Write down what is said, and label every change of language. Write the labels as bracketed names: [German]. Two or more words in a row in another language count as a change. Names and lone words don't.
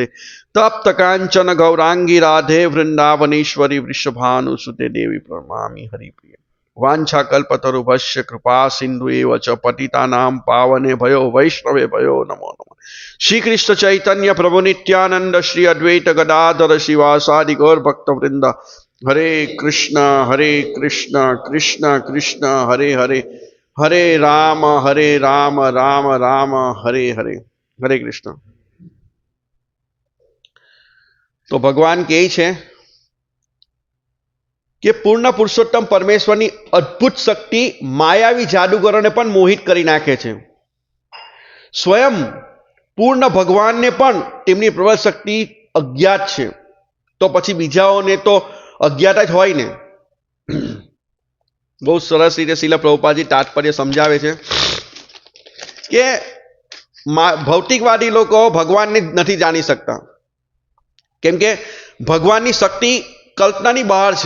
[Sanskrit] तप्त कांचन गौरांगी राधे वृंदावनेश्वरी वृषभानुसुते देवी प्रणमामि हरिप्रिय। वांछा कल्पतरुभ्यश्च कृपा सिंधु एव च पतितानां पावने भयो वैष्णवे भयो नमो नमः। श्री कृष्ण चैतन्य प्रभु नित्यानंद श्री अद्वैत गदाधर शिवासादि गौर भक्तवृंद हरे कृष्ण कृष्ण कृष्ण हरे हरे हरे राम राम राम हरे हरे। हरे कृष्ण। [Gujarati] તો ભગવાન કહે છે કે પૂર્ણ પુરુષોત્તમ પરમેશ્વરની અદ્ભુત શક્તિ માયાવી જાદૂગરોને પણ મોહિત કરી નાખે છે। સ્વયં પૂર્ણ ભગવાનને પણ તેમની પ્રબળ શક્તિ અજ્ઞાત છે તો પછી બીજાઓને તો અજ્ઞાતા જ હોય ને. બહુ સરસ રીતે શીલ પ્રભુપાદજી તાત્પર્ય સમજાવે છે કે ભૌતિકવાદી લોકો ભગવાનને નથી જાણી શકતા, કેમ કે ભગવાનની શક્તિ કલ્પનાની બહાર છે.